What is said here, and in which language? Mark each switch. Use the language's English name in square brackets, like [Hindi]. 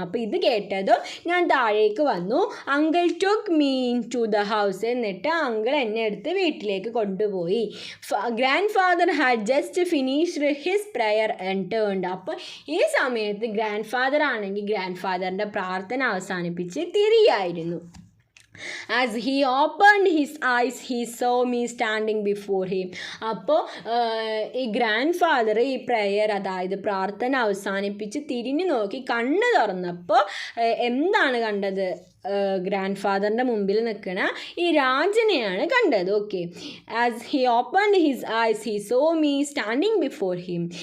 [Malayalam] അപ്പോൾ ഇത് കേട്ടതും ഞാൻ താഴേക്ക് വന്നു. [English] Uncle took me to the house. [Malayalam] എന്നിട്ട് അങ്കിൾ എന്നെ എടുത്ത് വീട്ടിലേക്ക് കൊണ്ടുപോയി. [English] Grandfather had just finished his prayer and turned. [Malayalam] അപ്പോൾ ഈ സമയത്ത് ഗ്രാൻഡ് ഫാദർ ആണെങ്കിൽ ഗ്രാൻഡ് ഫാദറിൻ്റെ പ്രാർത്ഥന അവസാനിപ്പിച്ച് തിരിയായിരുന്നു. [English] As he opened his eyes, he saw me standing before him. [Malayalam] അപ്പോൾ ഈ ഗ്രാൻഡ് ഫാദർ ഈ പ്രയർ, അതായത് പ്രാർത്ഥന അവസാനിപ്പിച്ച് തിരിഞ്ഞു നോക്കി കണ്ണ് തുറന്നപ്പോൾ എന്താണ് കണ്ടത്? ഗ്രാൻഡ് ഫാദറിൻ്റെ മുമ്പിൽ നിൽക്കണ ഈ രാജനെയാണ് കണ്ടത്. [English] Okay, as he opened his eyes he saw me standing before him.